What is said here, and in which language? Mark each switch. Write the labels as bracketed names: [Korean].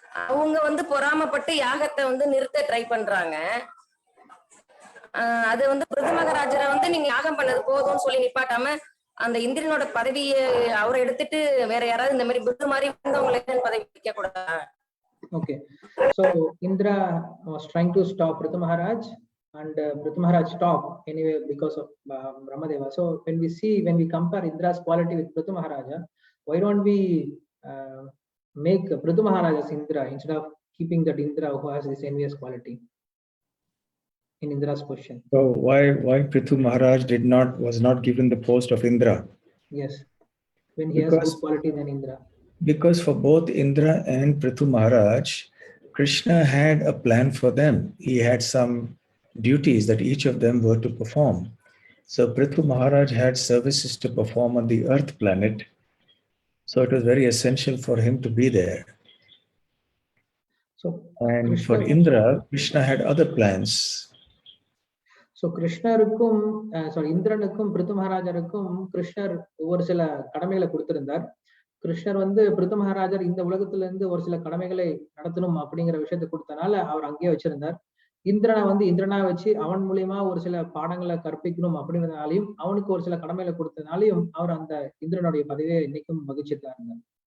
[Tamil] அவங்க வந்து பொறாமப்பட்டு யாகத்தை வந்து நிறுத்த ட்ரை பண்றாங்க. அது வந்து பிருது மகாராஜரை வந்து நீங்க யாகம் பண்ணது போதும்னு சொல்லி நிப்பாட்டாம அந்த இந்திரனோட பதவியை அவரை எடுத்துட்டு வேற யாராவது இந்த மாதிரி பிருது மாதிரி வந்தவங்களை பதவி வைக்க கூடாது. [English] Okay, so Indra was trying to stop Prithu Maharaj, and Prithu Maharaj stopped anyway because of Brahmadeva. So when we compare Indra's quality with Prithu Maharaja, why don't we make Prithu Maharaj as Indra instead of keeping that Indra who has this envious quality in Indra's position? So why Prithu Maharaj was not given the post of Indra? Yes, when he has good quality than Indra. Because for both Indra and Prithu Maharaj, Krishna had a plan for them. He had some duties that each of them were to perform. So Prithu Maharaj had services to perform on the earth planet. So it was very essential for him to be there. And for Indra, Krishna had other plans. [Tamil] So கிருஷ்ணருக்கும் இந்திரனுக்கும் பிருத்து மகாராஜருக்கும் கிருஷ்ணர் ஒரு சில கடமைகளை கொடுத்திருந்தார். கிருஷ்ணர் வந்து பிருத்து மகாராஜர் இந்த உலகத்துல இருந்து ஒரு சில கடமைகளை நடத்தணும் அப்படிங்கிற விஷயத்தை கொடுத்தனால அவர் அங்கேயே வச்சிருந்தார். இந்திரனை வந்து இந்திரனா வச்சு அவன் மூலியமா ஒரு சில பாடங்களை கற்பிக்கணும் அப்படிங்கிறதுனாலையும் அவனுக்கு ஒரு சில கடமைகளை கொடுத்ததுனாலையும் அவர் அந்த இந்திரனுடைய பதவியை இன்னைக்கும் மகிழ்ச்சிட்டு தான் இருந்தார்.